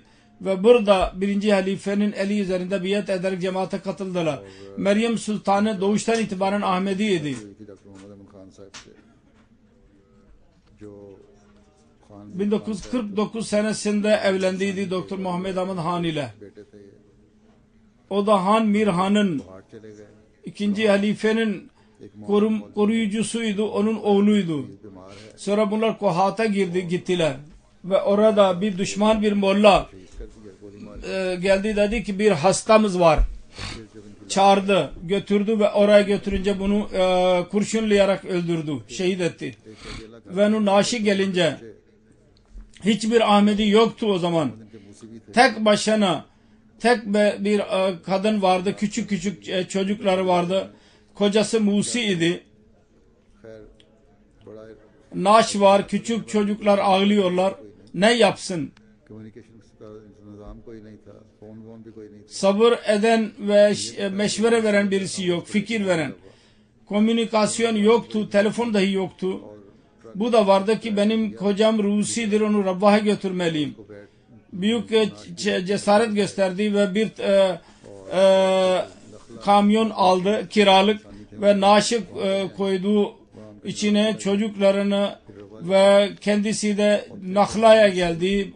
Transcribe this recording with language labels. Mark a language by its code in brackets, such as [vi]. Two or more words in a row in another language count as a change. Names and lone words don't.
[tr] Ve burada 1. halifenin eli üzerinde biat ederek cemaate katıldılar. Meryem Sultanı doğuştan itibaren Ahmediydi. [ur] ہوئی تھی ڈاکٹر محمد احمد خان صاحب سے جو [tr] 1949 senesinde evlendiydi Doktor Muhammed Ahmed Han ile. [ur] بیٹے تھے یہ, [tr] O da Han Mir Han'ın [ur] باہر چلے گئے, [tr] ikinci halifenin koruyucusuydu, onun oğluydu. [ur] بیمار ہے, [tr] Sonra bunlar Kohat'a gittiler ve orada bir düşman bir molla [ur] شہید کر دیا، گولی مار [tr] geldi, dedi ki bir hastamız var. Çağırdı, götürdü ve oraya götürünce bunu kurşunlayarak öldürdü, şehit etti. Ve onun naaşı gelince hiçbir Ahmedi yoktu o zaman. Tek başına bir kadın vardı, küçük çocukları vardı. Kocası Musi idi. [ur] خیر بڑا [tr] Naaş var, küçük çocuklar ağlıyorlar. Ne yapsın? [ur] کمیونیکیشن کا نظام کوئی نہیں تھا، فون بھی کوئی نہیں تھا, [tr] Sabır eden ve meşvere veren birisi yok, fikir veren. Komünikasyon yoktu, telefon dahi yoktu. Bu da vardı ki benim kocam Rusi'dir, onu Rabbah'a götürmeliyim. Büyük cesaret gösterdi ve bir kamyon aldı kiralık ve naaşı koydu içine, çocuklarını, ve kendisi de Nahla'ya geldi.